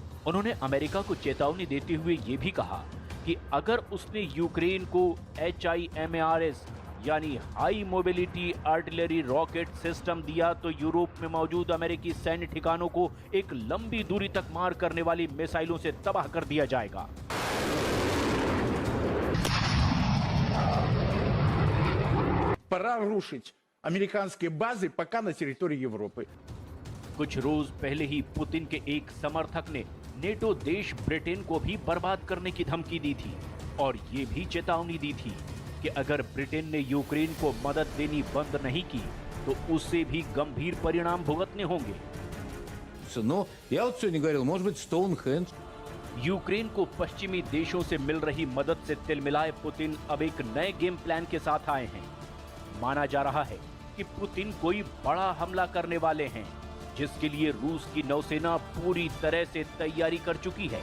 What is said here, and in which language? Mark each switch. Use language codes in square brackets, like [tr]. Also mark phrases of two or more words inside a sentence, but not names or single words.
[hi] उन्होंने अमेरिका को चेतावनी देते हुए ये भी कहा कि अगर उसने यूक्रेन को HIMARS यानी [en] High Mobility Artillery Rocket System [hi] दिया तो यूरोप में मौजूद अमेरिकी सैन्य ठिकानों को एक लंबी दूरी तक मार करने वाली मिसाइलों से तबाह कर दिया जाएगा। [ru] Пора рушить американские базы пока на территории Европы. [hi] कुछ रोज पहले ही पुतिन के एक समर्थक ने नेटो देश ब्रिटेन को भी बर्बाद करने की धमकी दी थी और ये भी चेतावनी दी थी कि अगर ब्रिटेन ने यूक्रेन को मदद देनी बंद नहीं की तो उससे भी गंभीर परिणाम भुगतने होंगे। [ru] Но я вот сегодня говорил, может быть, Стоунхендж. [hi] यूक्रेन को पश्चिमी देशों से मिल रही मदद से तिलमिलाए पुतिन अब एक नए [en] game plan [hi] के साथ आए हैं। माना जा रहा है कि पुतिन कोई बड़ा हमला करने वाले हैं, जिसके लिए रूस की नौसेना पूरी तरह से तैयारी कर चुकी है।